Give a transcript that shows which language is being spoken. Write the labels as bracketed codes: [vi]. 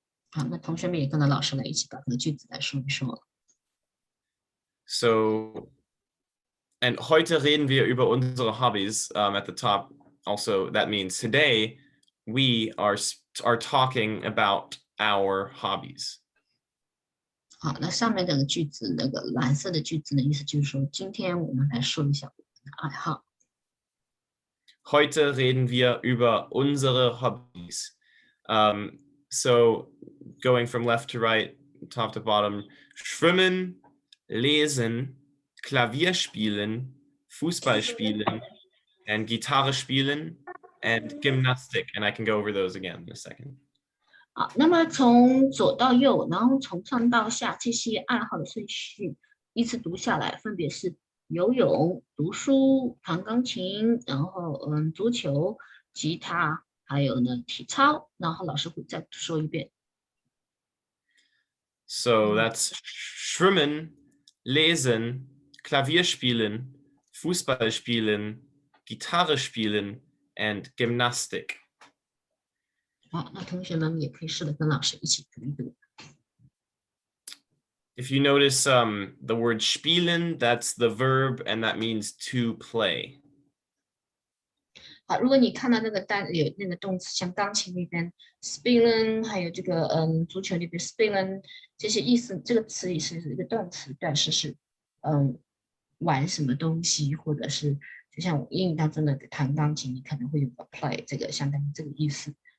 [zh] 好，那同学们也跟着老师来一起把这个句子来说一说。 [en] So, [de] And heute reden wir über unsere Hobbys. [en] At the top, also that means today we are talking about our hobbies. [zh] 好，那上面这个句子，那个蓝色的句子的意思就是说，今天我们来说一下我们的爱好。 [de] Heute reden wir über unsere Hobbys. [en] So going from left to right, top to bottom, [de] schwimmen, lesen, Klavier spielen, Fußball spielen, and Gitarre spielen, [en] and gymnastic. And I can go over those again in a second. [zh] 好，那么从左到右，然后从上到下，这些爱好的顺序依次读下来，分别是游泳、读书、弹钢琴，然后足球、吉他，还有呢体操。然后老师会再说一遍。 [en] So that's [de] schwimmen, lesen, Klavier spielen, Fußball spielen, Gitarre spielen, [en] and gymnastic. [zh] 好，那同学们也可以试着跟老师一起读一读。 [en] If you notice the word spielen, that's the verb, and that means to play. [zh] 好，如果你看到那个有那个动词，像钢琴那边 spielen， 还有这个足球那边 spielen， 这些意思，这个词也是一个动词，但是玩什么东西，或者是就像英语当中的弹钢琴，你可能会有个 play， 这个相当于这个意思。